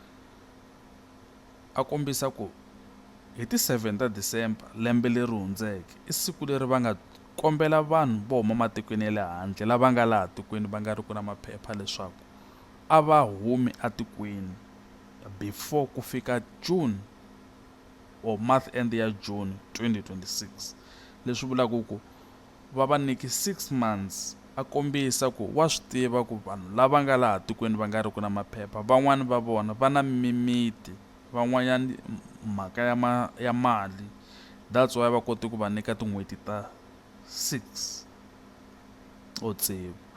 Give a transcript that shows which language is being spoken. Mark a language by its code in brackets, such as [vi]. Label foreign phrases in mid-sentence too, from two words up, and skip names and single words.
[ts] A kombisa ku hi ti-7 ta December lembe leri hundzeke i siku leri va nga kombela vanhu vo huma matikweni ya le handle lava nga laha tikweni va nga ri ku na maphepha leswaku a va humi atikweni before ku fika [en] June or month end [ts] ya June 2026. Leswi vulaku ku va va nyiki [en] 6 months. [ts] A kombisa ku wa swi tiva ku vanhu lava nga laha tikweni va nga ri ku na maphepha van'wani va vona va na mimiti, van'wanyani mhaka ya mali, [en] that's why [ts] va kote ku va nyika tin'hweti ta 6 o tsevu.